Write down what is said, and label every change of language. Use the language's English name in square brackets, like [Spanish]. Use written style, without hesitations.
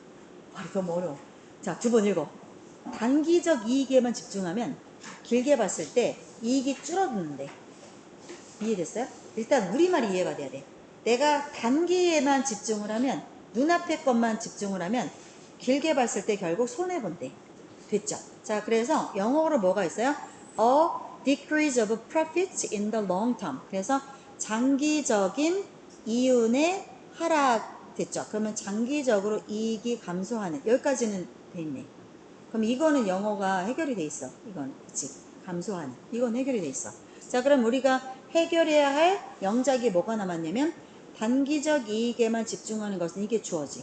[Korean] 말이 너무 어려워. 자, 두 번 읽어. 단기적 이익에만 집중하면 길게 봤을 때 이익이 줄어드는데. 이해됐어요? 일단 우리말이 이해가 돼야 돼. 내가 단기에만 집중을 하면 눈앞의 것만 집중을 하면 길게 봤을 때 결국 손해본대. 됐죠? 자, 그래서 영어로 뭐가 있어요? [English] A decrease of profits in the long term. [Korean] 그래서 장기적인 이윤의 하락 됐죠? 그러면 장기적으로 이익이 감소하는 여기까지는 돼 있네. 그럼 이거는 영어가 해결이 돼 있어. 이건 그치? 감소하는 이건 해결이 돼 있어. 자, 그럼 우리가 해결해야 할 영작이 뭐가 남았냐면 단기적 이익에만 집중하는 것은 이게 주어지.